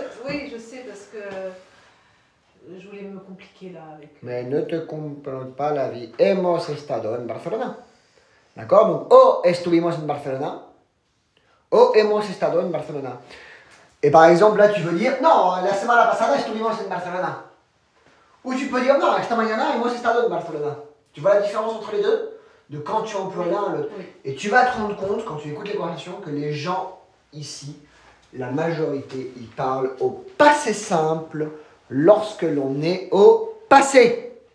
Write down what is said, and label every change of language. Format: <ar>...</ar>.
<fr>Oui, je sais, parce que je voulais me compliquer là avec... Mais ne te complique pas la vie.</fr> <es>Hemos estado en Barcelona.</es> <fr>D'accord? Donc,</fr> <es>o estuvimos en Barcelona. O hemos estado en Barcelona.</es> <fr>Et par exemple, là, tu veux dire, non,</fr> <es>la semana pasada estuvimos en Barcelona.</es> <fr>Ou tu peux dire, non,</fr> <es>esta mañana hemos estado en Barcelona.</es> <fr>Tu vois la différence entre les deux? De quand tu emploies l'un à l'autre. Oui. Et tu vas te rendre compte, quand tu écoutes les conversations, que les gens ici, la majorité, ils parlent au passé simple lorsque l'on est au passé.</fr>